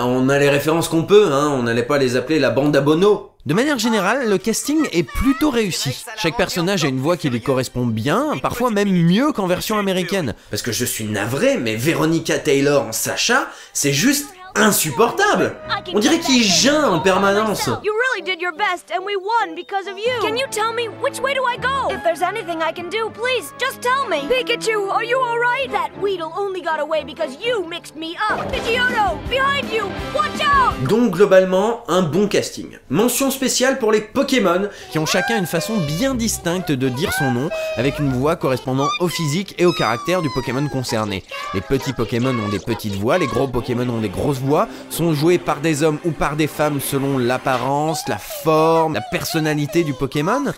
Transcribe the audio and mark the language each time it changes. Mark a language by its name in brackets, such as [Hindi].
[French] On a les références qu'on peut, hein, on n'allait pas les appeler la bande à Bono. De manière générale, le casting est plutôt réussi. Chaque personnage a une voix qui lui correspond bien, parfois même mieux qu'en version américaine. Parce que je suis navré, mais Veronica Taylor en Sacha, c'est juste insupportable. On dirait qu'il geint en permanence. [English] You really did your best and we won because of you. Can you tell me which way do I go? If there's anything I can do, please just tell me. Pikachu, are you all right? That Weedle only got away because you mixed me up. Pidgeotto, behind you. Watch out. [French] Donc globalement, un bon casting. Mention spéciale pour les Pokémon, qui ont chacun une façon bien distincte de dire son nom, avec une voix correspondant au physique et au caractère du Pokémon concerné. Les petits Pokémon ont des petites voix, les gros Pokémon ont des grosses voix, sont joués par des hommes ou par des femmes selon l'apparence, la forme, la personnalité du Pokémon.